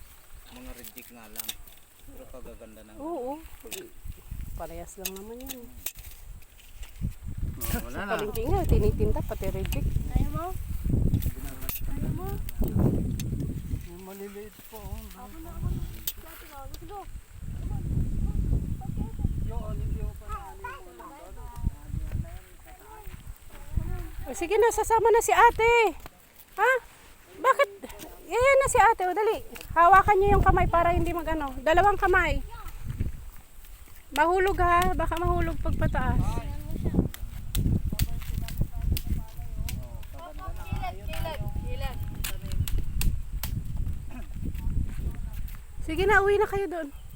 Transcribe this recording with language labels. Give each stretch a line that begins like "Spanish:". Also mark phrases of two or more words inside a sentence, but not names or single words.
Filipino: Mga reject nga lang. Pero kagaganda ng... Oo. Parehas lang naman yan. Oh, wala Sa na. palengke nga, tinitinta pati reject. Ayaw mo? Ayaw mo? Yung maliliit po. Ako na ako.
English: Let's go.
Filipino: O, sige na, sasama na si ate. Ha? Bakit? Yan na si ate. O, dali. Hawakan niyo yung kamay para hindi magano. Dalawang kamay. Mahulog ha. Baka mahulog pag pataas. Sige na, uwi na kayo doon.